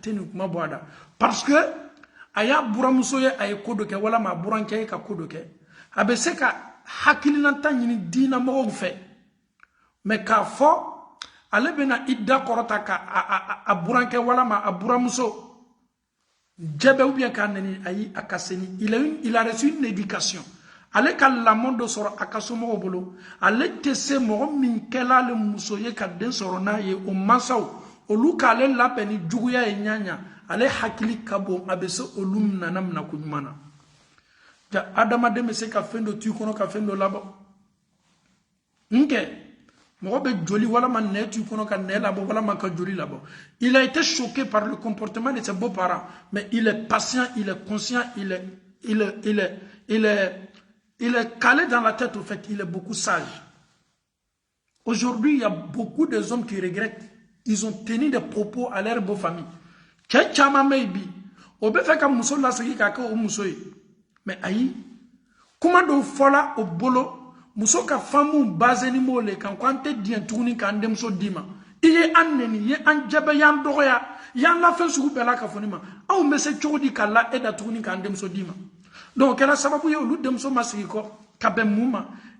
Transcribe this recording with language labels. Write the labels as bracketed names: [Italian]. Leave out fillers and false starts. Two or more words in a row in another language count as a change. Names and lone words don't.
[Bambara] tɛ nin kuma bɔ a da parce que a y'a buramuso ye a ye ko dɔ kɛ walama a burankɛ ye ka ko dɔ kɛ a bɛ se ka hakilinata ɲini diinamɔgɔw fɛ mais k'a fɔ ale bɛna i da kɔrɔta ka a burankɛ walama a buramuso jɛbɛ [French] ou bien [Bambara] k'a nɛni ayi a ka seni [French] il a reçu une éducation [Bambara] ale ka lamɔ dɔ sɔrɔ a ka somɔgɔw bolo ale tɛ se mɔgɔ min kɛla ale muso ye ka den sɔrɔ n'a ye o mansaw olu k'ale labɛn ni juguya ye ɲaɲa ale hakili ka bon a bɛ se olu nana mina ko ɲuman na ja adamaden bɛ se ka fɛn dɔ to i kɔnɔ ka fɛn dɔ labɔ nkɛ mɔgɔ bɛ joli walama nɛ to i kɔnɔ ka nɛ labɔ walama ka joli labɔ [French] il a été choqué par le comportement de ses beaux-parents mais il est patient il est conscient il est calé dans la tête au fait il est beaucoup sage aujourd'hui il y a beaucoup de hommes qui regrettent ils ont tenu des propos à leur beau famille [Bambara] cɛ caman bɛ yen bi o bɛ fɛ ka muso lasegi k'a kɛ o muso ye mais ayi kuma dɔw fɔla o bolo muso ka famu bazeni m'o le kan ko an tɛ diɲɛ tuguni k'an denmuso d'i ma i ye an nɛni ye an jɛbɛ y'an dɔgɔya y'an lafɛn sugu bɛɛ la ka fɔ ne ma anw bɛ se cogo di ka la e da tuguni k'an denmuso d'i ma donc o kɛra sababu ye olu denmuso ma sigi kɔ ka bɛn mun ma ele